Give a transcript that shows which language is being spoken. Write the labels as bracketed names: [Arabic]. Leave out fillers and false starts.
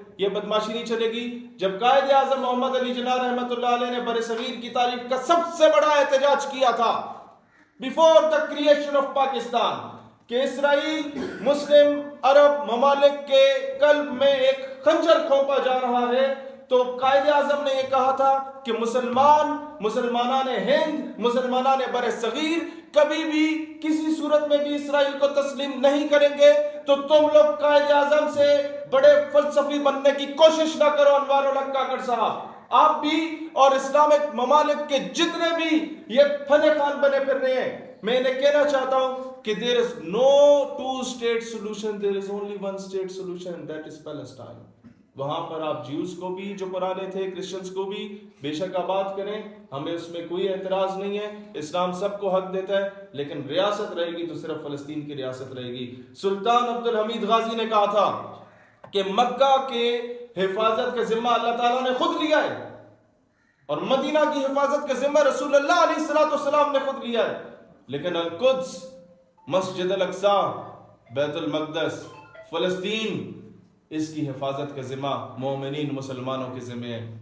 [Urdu] یہ بدماشی نہیں چلے گی. جب قائد اعظم محمد علی جناح رحمۃ اللہ علیہ نے برصغیر کی تاریخ کا سب سے بڑا احتجاج کیا تھا [English] before the creation of Pakistan [Urdu] کہ اسرائیل مسلم عرب ممالک کے قلب میں ایک خنجر کھونپا جا رہا ہے, تو قائد اعظم نے یہ کہا تھا کہ مسلمانان ہند, مسلمانان برصغیر کبھی بھی کسی صورت میں بھی اسرائیل کو تسلیم نہیں کریں گے. تو تم لوگ قائد اعظم سے بڑے فلسفی بننے کی کوشش نہ کرو انوار الحق کاکڑ صاحب, آپ بھی اور اسلامک ممالک کے جتنے بھی یہ فن خان بنے پھر رہے ہیں. میں انہیں کہنا چاہتا ہوں کہ [English] there is no 2 state solution, there is only 1 state solution, that is Palestine. [Urdu] وہاں پر آپ جیوز کو بھی جو پرانے تھے, کرسچنز کو بھی بے شک آباد کریں, ہمیں اس میں کوئی اعتراض نہیں ہے. اسلام سب کو حق دیتا ہے, لیکن ریاست رہے گی تو صرف فلسطین کی ریاست رہے گی. سلطان عبد الحمید غازی نے کہا تھا کہ مکہ کے حفاظت کا ذمہ اللہ تعالیٰ نے خود لیا ہے, اور مدینہ کی حفاظت کا ذمہ رسول اللہ علیہ السلام نے خود لیا ہے, لیکن القدس, مسجد الاقصی, بیت المقدس, فلسطین, اس کی حفاظت کا ذمہ مومنین مسلمانوں کے ذمہ ہے.